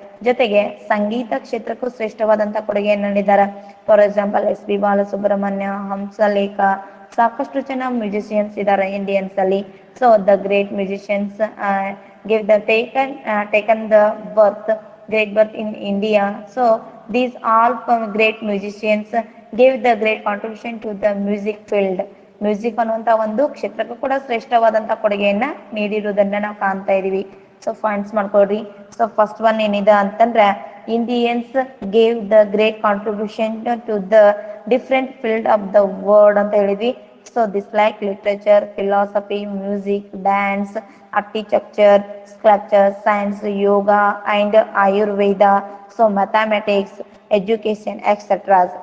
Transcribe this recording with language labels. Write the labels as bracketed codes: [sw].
[kn] ಜೊತೆಗೆ ಸಂಗೀತ ಕ್ಷೇತ್ರಕ್ಕೂ ಶ್ರೇಷ್ಠವಾದಂತ ಕೊಡುಗೆಯನ್ನು ನೀಡಿದ್ದಾರೆ. [en] for example [kn] SP Balasubramanya, Hamsalekha, ಸಾಕಷ್ಟು ಜನ ಮ್ಯೂಸಿಷಿಯನ್ಸ್ ಇದ್ದಾರೆ ಇಂಡಿಯನ್ಸ್ ಅಲ್ಲಿ. [en] So the great musicians give the taken the great birth in India. So these all great musicians gave the great contribution to the music field. [kn] Music ಅನ್ನುವಂತ ಒಂದು ಕ್ಷೇತ್ರಕ್ಕೂ ಕೂಡ ಶ್ರೇಷ್ಠವಾದಂತ ಕೊಡುಗೆಯನ್ನ ನೀಡಿರುವುದನ್ನ ನಾವು ಕಾಣ್ತಾ ಇದೀವಿ. ಸೊ ಪಾಯಿಂಟ್ಸ್ ಮಾಡ್ಕೊಳ್ರಿ. [en] so first one [kn] ಏನಿದೆ ಅಂತಂದ್ರೆ [en] Indians gave the great contribution to the different field of the world [kn] ಅಂತ ಹೇಳಿದ್ವಿ. [en] So this like literature, philosophy, music, dance, architecture, sculpture, science, yoga and Ayurveda, so mathematics, education etceteras.